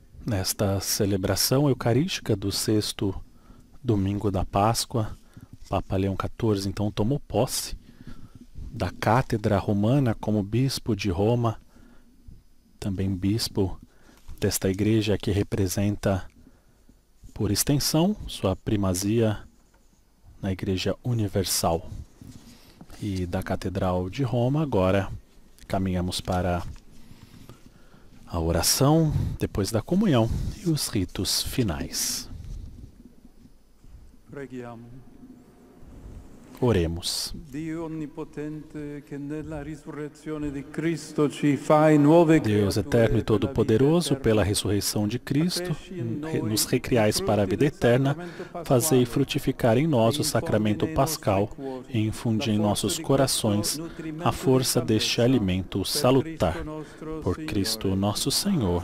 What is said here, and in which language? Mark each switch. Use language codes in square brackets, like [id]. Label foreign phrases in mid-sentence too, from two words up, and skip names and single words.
[pt] Nesta celebração eucarística do 6º domingo da Páscoa, Papa Leão XIV então tomou posse da cátedra romana como bispo de Roma, também bispo desta igreja que representa, por extensão, sua primazia na Igreja Universal. E da Catedral de Roma, agora caminhamos para a oração, depois da comunhão e os ritos finais. [it] Preghiamo. [pt] Oremos. [it] Dio onnipotente, che nella risurrezione di Cristo ci fai nuove [pt] Deus eterno e todo-poderoso, pela ressurreição de Cristo, nos recriais para a vida eterna, fazei frutificar em nós o sacramento pascal e infundi em nossos corações a força deste alimento salutar. Por Cristo nosso Senhor.